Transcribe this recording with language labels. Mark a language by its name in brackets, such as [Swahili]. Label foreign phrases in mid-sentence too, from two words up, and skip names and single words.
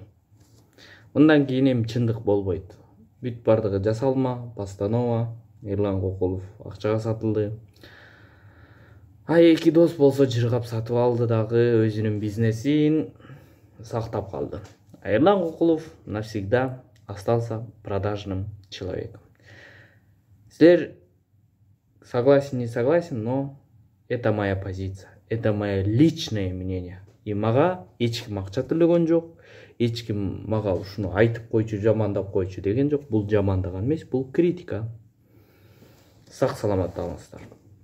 [Kyrgyz] Мындан кийин чындык болбойт. Бүт бардыгы жасалма, постанова. Эрлан Кокулов акчага сатылды. Эки дос болсо жыргап сатып алды дагы, өзүнүн бизнесин сактап калды. [Russian] Эрлан Кокулов навсегда остался продажным человеком. Силер согласен, не согласен, но это моя позиция, это мое личное мнение. [Kyrgyz] И мага эч ким акча төлөгөн жок, эч ким мага ушуну айтып койчу, жамандап койчу деген жок. Бул жамандаган эмес, бул критика. сак саламатта калыңыздар.